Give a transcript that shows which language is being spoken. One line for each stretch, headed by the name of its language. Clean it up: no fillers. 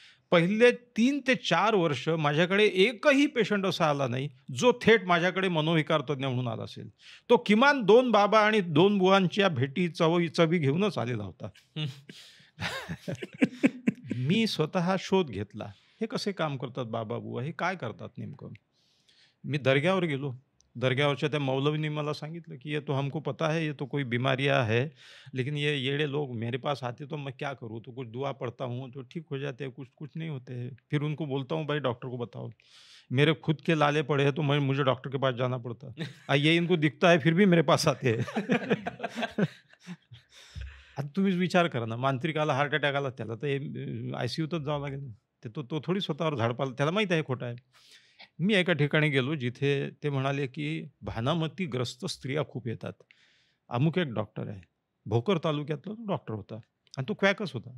Marathi: पहिले 3 ते 4 वर्ष माझ्याकडे एकही पेशंट असा आला नाही जो थेट माझ्याकडे मनोविकार तज्ञ म्हणून आला असेल. तो किमान 2 बाबा आणि 2 बुवांच्या भेटी चवी घेऊनच आलेला होता. मी स्वतः शोध घेतला, हे कसे काम करतात बाबा बुवा, हे काय करतात नेमकं. मी दर्ग्यावर गेलो. दर्ग्यावरच्या त्या मौलवीने मला सांगितलं की
Hindi: ये तो हमको पता है, ये तो कोई बीमारियां है, लेकिन ये येड़े लोग मेरे पास आते तो मैं क्या करूँ, तो कुछ दुआ पढ़ता हूँ तो ठीक हो जाते हैं, कुछ कुछ नहीं होते हैं. फिर उनको बोलता हूँ भाई डॉक्टर को बताओ. मेरे खुद के लाले पड़े हैं तो मुझे डॉक्टर के पास जाना पड़ता. ये इनको दिखता है फिर भी मेरे पास आते हैं.
Marathi: आता तुम्हीच विचार करा ना, मांत्रिकाला हार्ट अटॅक आला त्याला तर ICUतच जावं लागेल ना. तो थोडी स्वतःवर झाडपाला, त्याला माहीत आहे खोटं आहे. मी एका ठिकाणी गेलो जिथे ते म्हणाले की भानामतीग्रस्त स्त्रिया खूप येतात. अमुक एक डॉक्टर आहे, भोकर तालुक्यातला तो डॉक्टर होता आणि तो क्वॅकच होता.